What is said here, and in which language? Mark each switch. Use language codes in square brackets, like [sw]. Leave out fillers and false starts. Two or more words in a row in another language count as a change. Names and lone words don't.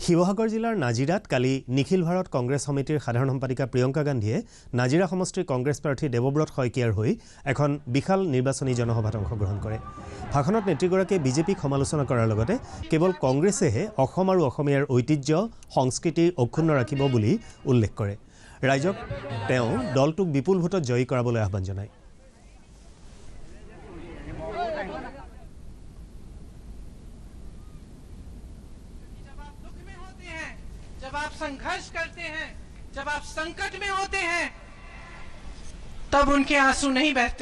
[as] শিৱসাগৰ জিলাৰ নাজিৰাত কালি নিখিল ভাৰত কংগ্ৰেছ সমিতিৰ সাধাৰণ সম্পাদিকা প্ৰিয়ংকা গান্ধীয়ে নাজিৰা সমষ্টিৰ কংগ্ৰেছ প্ৰাৰ্থী দেৱব্ৰত শইকীয়াৰ হৈ এখন বিশাল নিৰ্বাচনী জনসভাত অংশগ্ৰহণ কৰে। ভাষণত নেত্ৰীগৰাকীয়ে বিজেপিক সমালোচনা কৰাৰ লগতে কেৱল কংগ্ৰেছেহে অসম আৰু অসমীয়াৰ ঐতিহ্য সংস্কৃতি অক্ষুণ্ণ ৰাখিব বুলি উল্লেখ কৰে। ৰাইজক তেওঁ দলটোক বিপুল ভোটত জয়ী কৰাবলৈ আহ্বান জনায়। [hi] जब आप संघर्ष करते हैं, जब आप संकट में होते हैं, तब उनके आंसू नहीं बहते।